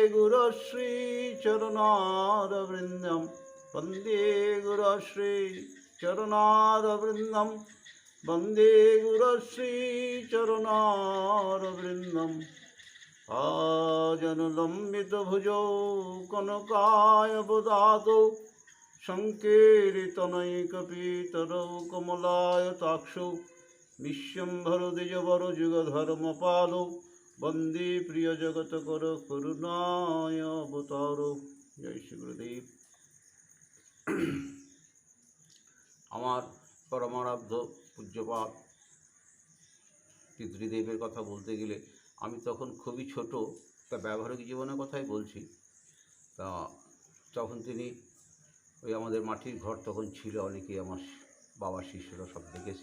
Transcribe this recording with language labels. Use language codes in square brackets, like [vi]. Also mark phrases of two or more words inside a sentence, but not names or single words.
[sa] गुरुश्रीचरणारविन्दं वन्दे गुरुश्रीचरणारविन्दं वन्दे गुरुश्रीचरणारविन्दम् आजनुलम्बितभुजौ कनकायवदातौ सङ्कीर्तनैकपीतरौ कमलायताक्षौ विश्वम्भरो द्विजवरजुगधर्मपालौ वन्दे प्रियजगत्करो करुणाय अवतारो। जय श्री गुरुदेव। [bn] আমার পরমারাধ্য পূজ্যপাদ পিতৃদেবের কথা বলতে গেলে আমি তখন খুবই ছোট, তা ব্যবহারিক জীবনের কথাই বলছি। তা তখন তিনি ওই আমাদের মাটির ঘর তখন ছিল, অনেকেই আমার বাবার শিষ্যরা সব দেখেছে।